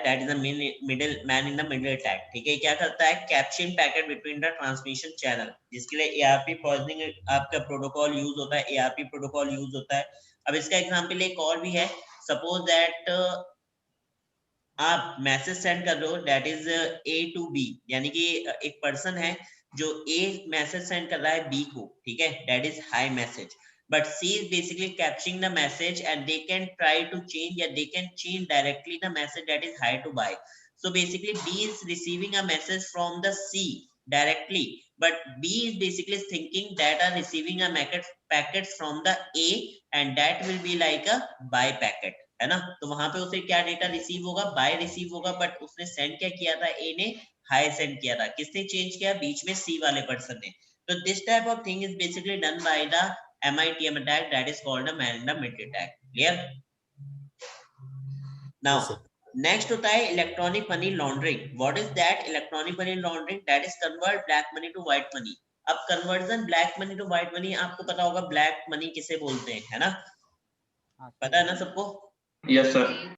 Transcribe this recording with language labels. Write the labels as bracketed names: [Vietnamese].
[English] That is the middle man in the middle attack. [Hindi] ठीक है. क्या करता है, [English] capturing packet between the transmission channel, [Hindi] जिसके लिए ARP पॉइजनिंग आपका प्रोटोकॉल यूज होता है, [English] ARP protocol use होता है. [Hindi] अब इसका एग्जांपल एक और भी है. सपोज दैट आप मैसेज सेंड कर रहे हो, [English] that is A to B, [Hindi] यानी कि एक पर्सन है जो A मैसेज सेंड कर रहा है B को. ठीक है. [English] That is hi message, but C is basically capturing the message and they can try to change, they can change directly the message that is hi to buy. So basically B is receiving a message from the C directly, but B is basically thinking that are receiving a packet from the A and that will be like a buy packet, [Hindi] है ना. तो वहां पे उसे क्या data receive होगा, bye receive होगा, but उसने सेंड क्या किया था, ए ने हाई सेंड किया था. किसने चेंज किया, बीच में सी वाले पर्सन ने. [English] तो this type of thing is basically done by the MITM attack, that is called a man in the middle attack. Clear? Now Yes, sir. next [Hindi] होता है [English] Electronic money laundering. What is that electronic money laundering? That is convert black money to white money. अब conversion black money to white money, [Hindi] आपको पता होगा black money किसे बोलते हैं, है ना. पता है ना सबको? [English] Yes sir.